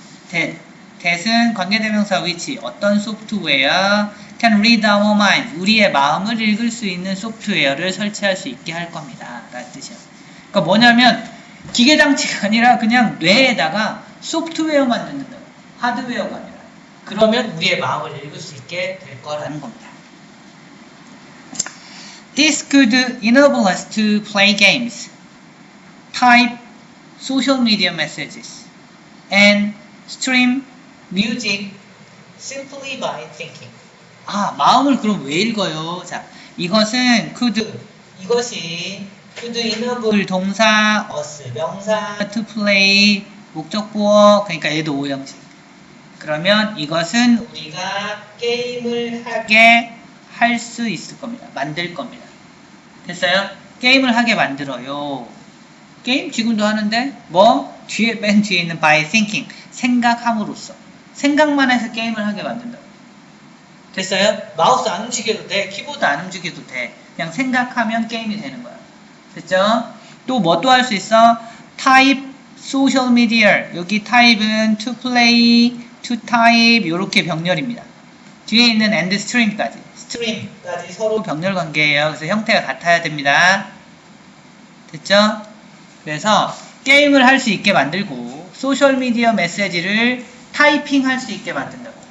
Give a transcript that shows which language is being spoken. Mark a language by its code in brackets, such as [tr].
[ko] that은 관계대명사 which 어떤 소프트웨어 [en] can read our mind [ko] 우리의 마음을 읽을 수 있는 소프트웨어를 설치할 수 있게 할 겁니다. 라는 뜻이에요. 그러니까 뭐냐면 기계장치가 아니라 그냥 뇌에다가 소프트웨어만 넣는다고. 하드웨어가 아니라. 그러면 우리의 마음을 읽을 수 있게 될 거라는 겁니다. [en] This could enable us to play games, type social media messages, and stream music simply by thinking. [ko] 아, 마음을 그럼 왜 읽어요? 자, 이것은 이것이 [en] could enable [ko] 동사 us 명사 to play 목적보어 그러니까 얘도 오형식. 그러면 이것은 우리가 게임을 하게 할 수 있을 겁니다. 만들 겁니다. 됐어요? 게임을 하게 만들어요. 게임 지금도 하는데 뭐? 맨 뒤에 있는 [en] by thinking [ko] 생각함으로써 생각만 해서 게임을 하게 만든다고. 됐어요? 마우스 안 움직여도 돼. 키보드 안 움직여도 돼. 그냥 생각하면 게임이 되는 거야. 됐죠? 또 뭐 또 할 수 있어? [en] type social media [ko] 여기 type은 [en] to play, to type [ko] 이렇게 병렬입니다. 뒤에 있는 and stream까지 서로 병렬 관계예요. 그래서 형태가 같아야 됩니다. 됐죠? 그래서 게임을 할 수 있게 만들고 소셜미디어 메시지를 타이핑 할 수 있게 만든다고.